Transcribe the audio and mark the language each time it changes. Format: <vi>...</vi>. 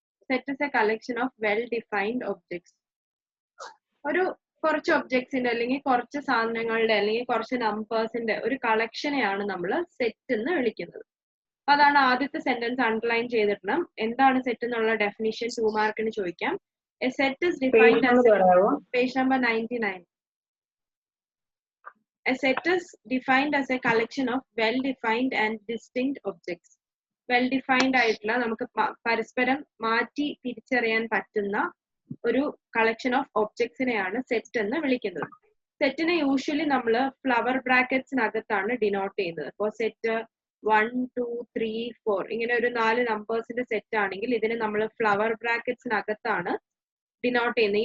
<en>Set is a collection of well defined objects.</en> <ml>ഒരു കുറച്ച് ഒബ്ജക്ട്സിന്റെ അല്ലെങ്കിൽ കുറച്ച് സാധനങ്ങളുടെ അല്ലെങ്കിൽ കുറച്ച് നമ്പേഴ്സിന്റെ ഒരു കളക്ഷനെയാണ് നമ്മൾ സെറ്റ് എന്ന് വിളിക്കുന്നത്. അതാണ് ആദ്യത്തെ സെന്റൻസ് അണ്ടർലൈൻ ചെയ്തിടണം. എന്താണ് സെറ്റ് എന്നുള്ള ഡെഫിനിഷൻ 2 മാർക്കിന് ചോദിക്കാം.</ml> <en>A set is defined as page number 99. A set is defined as a collection of well-defined and distinct objects.</en> <ml>Well-defined ആയിട്ടുള്ള നമുക്ക് പരസ്പരം മാറ്റി തിരിച്ചറിയാൻ പറ്റുന്ന ഒരു കളക്ഷൻ ഓഫ് ഒബ്ജക്ട്സിനെയാണ് സെറ്റ് എന്ന് വിളിക്കുന്നത്. സെറ്റിനെ യൂഷ്വലി നമ്മൾ ഫ്ലവർ ബ്രാക്കറ്റ്സിനകത്താണ് ഡിനോട്ട് ചെയ്യുന്നത്. അപ്പോൾ സെറ്റ് 1, 2, 3, 4 ഇങ്ങനെ ഒരു 4 നമ്പേഴ്സിന്റെ സെറ്റ് ആണെങ്കിൽ ഇതിനെ നമ്മൾ ഫ്ലവർ ബ്രാക്കറ്റ്സിനകത്താണ് ഡിനോട്ട് ചെയ്യുന്നത്.</ml>